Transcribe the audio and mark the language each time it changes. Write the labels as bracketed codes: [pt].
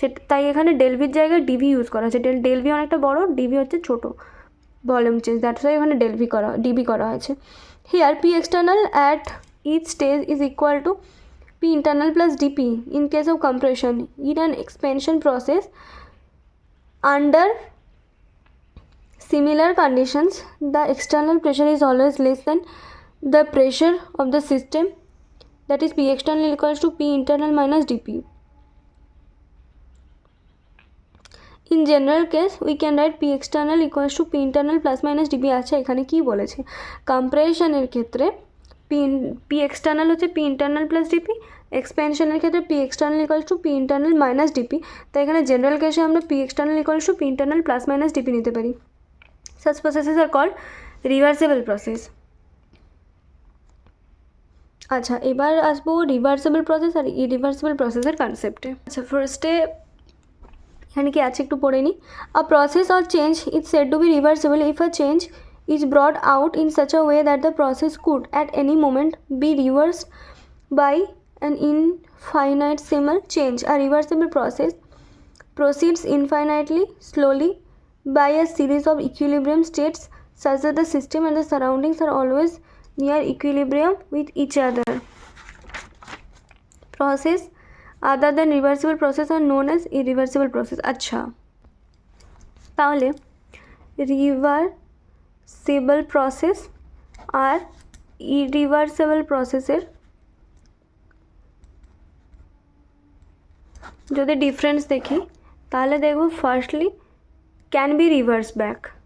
[bn] তাই এখানে ডেলভির জায়গায় ডিভি ইউজ করা হয়েছে। ডেলভি অনেকটা বড়, ডিভি হচ্ছে ছোটো ভলিউম চেঞ্জ, [en] that's why [bn] এখানে ডিবি করা হয়েছে। [en] Here P external at each stage is equal to P internal plus dP in case of compression in an expansion process under similar conditions the external pressure is always less than the pressure of the system, that is P external equals to P internal minus dP। In general case we can write P external equals to P internal plus minus dP। [bn] আচ্ছা, এখানে কি বলেছে, কম্প্রেশনের ক্ষেত্রে P external হচ্ছে P internal plus dP, এক্সপেনশনের ক্ষেত্রে P external equals to P internal minus dP, তাই এখানে general কেসে আমরা P external equals to P internal plus minus dP নিতে পারি। [en] Such processes are called reversible process। [bn] আচ্ছা, এবার আসবো রিভার্সিবল প্রসেস আর ইরিভার্সিবল প্রসেসের কনসেপ্টে। [en] আচ্ছা, [bn] ফার্স্টে এখানে কি আছে একটু পড়ে নিই। [en] A process or change is said to be reversible if a change is brought out in such a way that the process could at any moment be reversed by an infinitesimal change. A reversible process proceeds infinitely slowly by a series of equilibrium states such that the system and the surroundings are always near equilibrium with each other. Process other than reversible process are known as irreversible process. [bn] আচ্ছা, তাহলে reversible process আর irreversible প্রসেসের যদি difference দেখি তাহলে দেখব [en] Firstly can be reverse back.